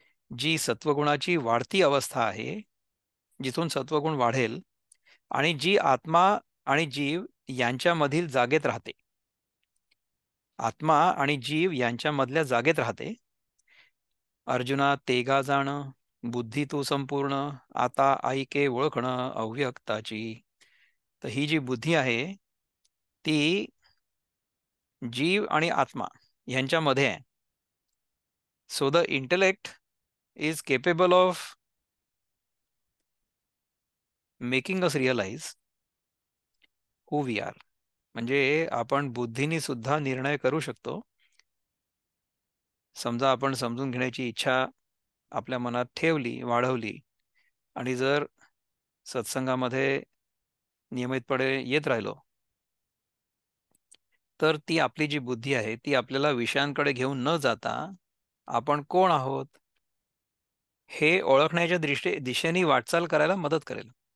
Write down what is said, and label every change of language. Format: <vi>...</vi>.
<mr>जी सत्वगुणाची वाढती अवस्था आहे, जिथून सत्वगुण वाढेल, आणि जी आत्मा आणि जीव यांच्यामधील जागेत राहते, आत्मा आणि जीव यांच्यामधल्या जागेत राहते. अर्जुना तेगा जाण, बुद्धी तू संपूर्ण, आता ऐके ओळखणं अव्यक्ताची. तर ही जी बुद्धी आहे ती जीव आणि आत्मा यांच्यामध्ये आहे.</mr> <en>So the intellect is capable of making us realise who we are.</en> <mr>म्हणजे आपण बुद्धीने सुद्धा निर्णय करू शकतो. समजा आपण समजून घेण्याची इच्छा आपल्या मनात ठेवली, वाढवली, आणि जर सत्संगामध्ये नियमितपणे येत राहिलो, तर ती आपली जी बुद्धी आहे ती आपल्याला विषयांकडे घेऊन न जाता आपण कोण आहोत हे ओळखण्याच्या दिशेने वाटचाल करायला मदत करेल.</mr>